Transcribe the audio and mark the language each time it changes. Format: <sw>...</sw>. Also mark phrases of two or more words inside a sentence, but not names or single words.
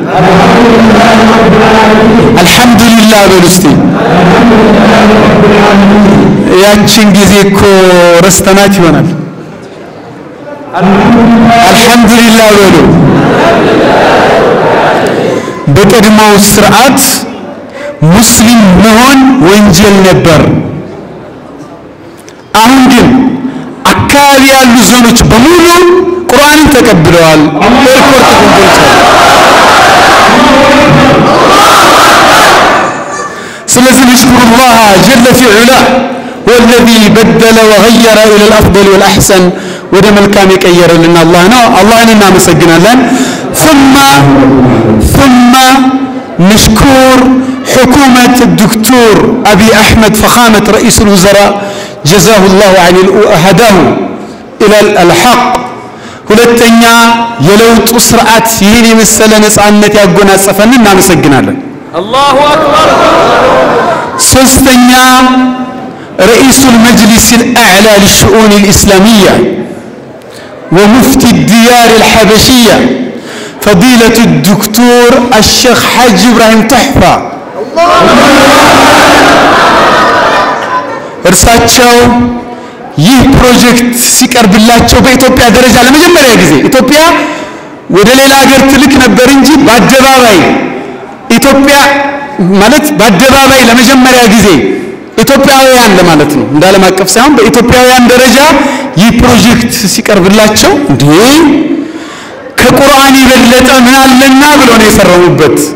<am>አልሐምዱሊላህ በሉ እስቲ። ያችን ጊዜ እኮ ረስተናት ይሆናል። አልሐምዱሊላህ በሉ። በቀድሞው ስርዓት ሙስሊም መሆን ወንጀል ነበር። አሁን ግን አካባቢ ያሉ ዞኖች በሙሉ ቁርአንን ተቀብለዋል። ኤርፖርት ተቀብለዋል። ስለዚህ</am> <ar>نشكرالله جل في علاه والذي بدل وغير الى الافضل والاحسن</ar> <am>ወደ መልካም የቀየረልን አላህ ነው። አላህን እናመሰግናለን።</am> <ar>ثم نشكر حكومة الدكتور أبي أحمد فخامة رئيس الوزراء جزاه الله عن هداه إلى الحق</ar> <am>ሁለተኛ የለውጥ ስርዓት ይህን የመሰለ ነጻነት ያጎናጸፈን እናመሰግናለን።</am> <ar>الله أكبر። ሶስተኛ رئيس المجلس الأعلى للشؤون الإسلامية ومفتي الديار الحبشية فضيلة الدكتور الشيخ حاج إبراهيم تحفة</ar> <am>እርሳቸው ይህ ፕሮጀክት ሲቀርብላቸው በኢትዮጵያ ደረጃ ለመጀመሪያ ጊዜ ኢትዮጵያ ወደ ሌላ ሀገር ትልክ ነበር እንጂ በአደባባይ ኢትዮጵያ ማለት በአደባባይ ለመጀመሪያ ጊዜ ኢትዮጵያውያን ለማለት ነው እንዳለም አቀፍ ሳይሆን በኢትዮጵያውያን ደረጃ ይህ ፕሮጀክት ሲቀርብላቸው እንዴ ከቁርአን የበለጠ ምን አለና ብሎ ነው የፈረሙበት።</am>